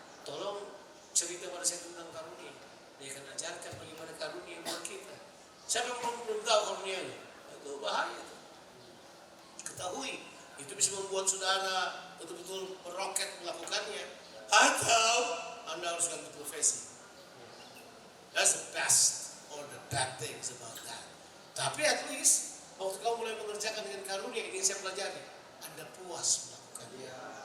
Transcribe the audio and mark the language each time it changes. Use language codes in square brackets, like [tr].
[id] Tolong cerita pada saya tentang karunia. Dia akan ajarkan bagaimana karunia buat kita. Siapa yang belum tahu karunia ini? Itu bahaya. Ketahui, itu bisa membuat saudara betul-betul meroket melakukannya. Atau Anda harus ganti profesi. [en] That's the best or the bad things about that. [id] Tapi [en] at least [id] waktu kamu mulai mengerjakan dengan karunia ini saya pelajari, Anda puas melakukannya.